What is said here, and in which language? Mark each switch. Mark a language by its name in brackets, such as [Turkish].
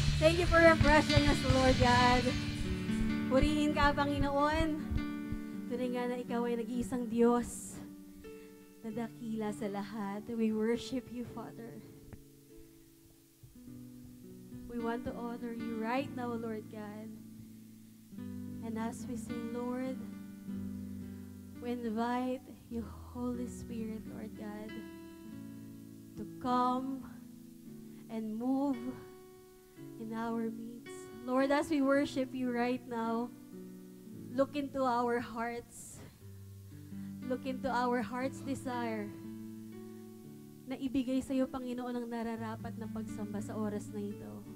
[English] you for refreshing us, Lord God. [Filipino] Purihin ka, Panginoon. Tunay nga na ikaw ay nag-iisang Diyos na dakila sa lahat. [English] We worship you, Father. We want to honor you right now, Lord God. And as we sing, Lord, we invite you, Holy Spirit, Lord God, to come and move in our midst. Lord, as we worship you right now, look into our hearts. Look into our heart's desire [Filipino] na ibigay sa iyo, Panginoon, ang nararapat na pagsamba sa oras na ito.